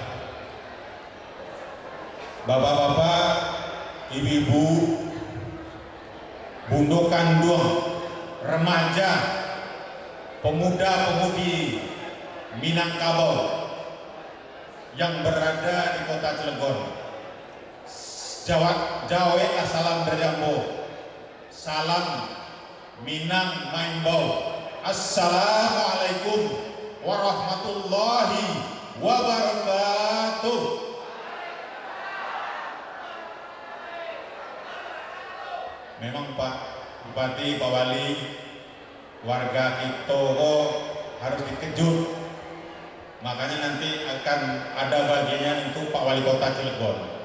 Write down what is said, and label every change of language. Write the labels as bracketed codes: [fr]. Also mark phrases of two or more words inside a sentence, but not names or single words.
[id] Bapak-bapak, ibu-ibu, bundo kandung, remaja, pemuda-pemudi Minangkabau yang berada di Kota Cilegon. Jawa salam berjambo, salam Minang Mainbau. [ar] السلام عليكم ورحمة الله وبركاته. [id] Memang Pak Bupati, Pak Wali, warga kita harus dikejut. Makanya nanti akan ada bagian untuk Pak Wali Kota Cilegon.